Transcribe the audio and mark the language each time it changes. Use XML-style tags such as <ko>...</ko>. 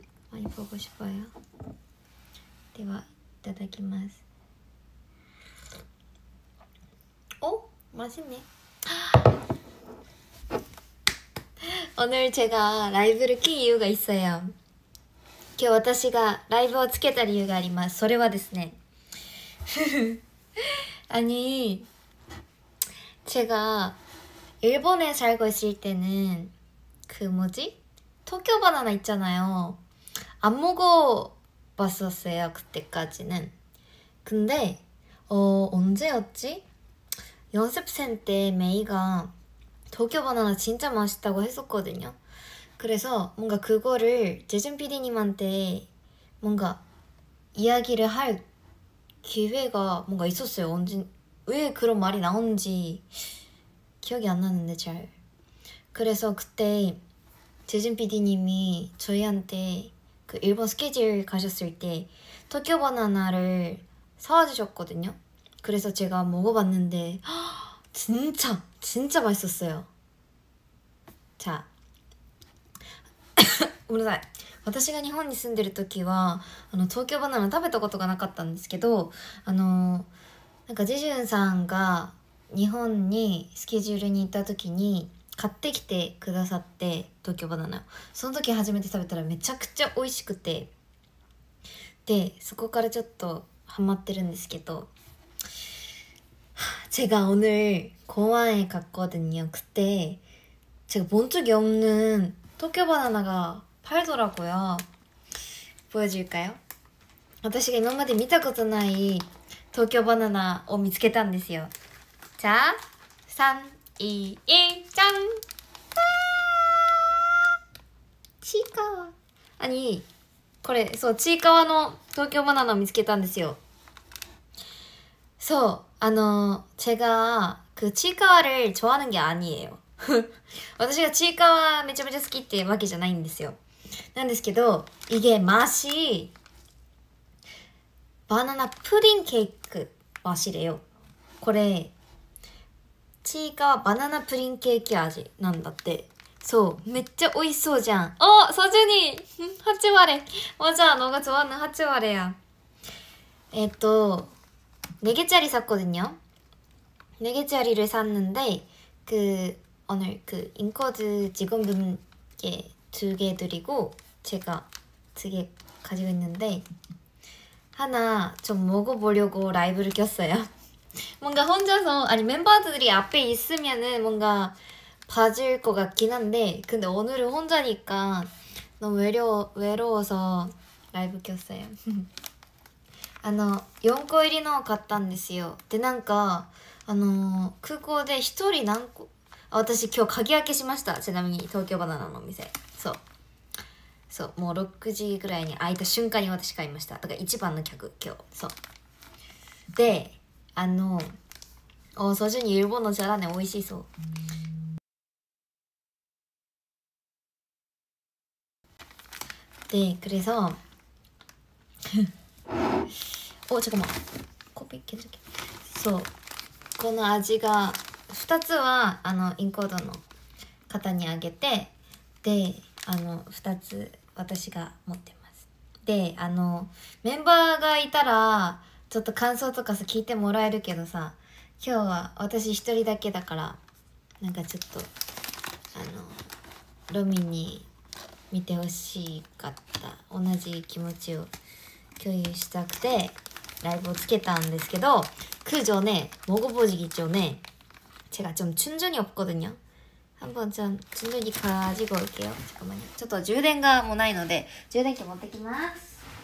<ko>많이 보고 싶어요.</ko> <ja>では、いただきます.</ja> <ko>맛있네. 오늘 제가 라이브를 킨 이유가 있어요.</ko> <ja>今日私がライブをつけた理由があります。それはですね</ja> <ko>아니 제가 일본에 살고 있을 때는 그 뭐지? 도쿄 바나나 있잖아요. 안 먹어봤었어요 그때까지는. 근데 언제였지? 연습생 때 메이가 도쿄 바나나 진짜 맛있다고 했었거든요. 그래서 뭔가 그거를 재준 PD님한테 뭔가 이야기를 할 기회가 뭔가 있었어요. 언제 왜 그런 말이 나오는지 기억이 안 나는데 잘. 그래서 그때 재준 PD님이 저희한테 그 일본 스케줄 가셨을 때 도쿄 바나나를 사와 주셨거든요. 그래서 제가 먹어봤는데 진짜 맛있었어요.</ko> <ja>자, ごめんなさい。私が日本に住んでる時は東京バナナ食べたことがなかったんですけど、なんかジェジュンさんが日本にスケジュールに行った時に買ってきてくださって、東京バナナ、その時初めて食べたらめちゃくちゃ美味しくて、でそこからちょっとハマってるんですけど,</ja> <ko>제가 오늘 공항에 갔거든요. 그때 제가 본 적이 없는 도쿄 바나나가 팔더라고요. 보여줄까요?</ko> <ja>私が今まで見たことない東京バナナを見つけたんですよ。じゃあ、3、2、1、じゃん！</ja> <ko>치과. 아니</ko> <ja>これそうちいかわの東京バナナを見つけたんですよ。</ja> <ko>そう제가 그 치이카와를 좋아하는 게 아니에요.</ko> <ja>私がちいかわめちゃめちゃ好きってわけじゃないんですよ。なんですけど</ja> <ko>이게 맛이 바나나 푸딩 케이크 맛이래요.</ko> <ja>これちいかわバナナプリンケーキ味なんだって。そうめっちゃ美味しそうじゃん。</ja> <ko>서준이 하치와레 맞아. 너가 좋아하는 하치와레야. 4개짜리 샀거든요. 4개짜리를 샀는데 오늘 인코드 직원분께 2개 드리고 제가 2개 가지고 있는데 하나 좀 먹어보려고 라이브를 켰어요. 뭔가 혼자서 아니 멤버들이 앞에 있으면은 뭔가 봐줄 것 같긴 한데 근데 오늘은 혼자니까 너무 외로워서 라이브 켰어요.</ko> <ja>4個入りのを買ったんですよ。でなんか空港で1人何個私今日鍵開けしました。ちなみに東京バナナのお店そうもう6時ぐらいに開いた瞬間に私買いました。だから一番の客今日そうで</ja> <ko>서준이 일본어 잘하네.</ko> <ja>美味しそう。</ja> <ko>네 그래서 잠깐만 코피 깨질게.</ko> <ja>そうこの味が2つはインコードの方にあげてで2つ私が持ってます。でメンバーがいたらちょっと感想とかさ聞いてもらえるけどさ今日は私一人だけだからなんかちょっとロミに見てほしかった同じ気持ちを共有したくてライブをつけたんですけど</ja> <ko>그 전에 먹어보기 전에 제가 좀 충전이 없거든요. 한번 좀 충전기 가지고 올게요. 잠깐만요.</ko> <ja>ちょっと充電がもうないので充電器持ってきます。</ja>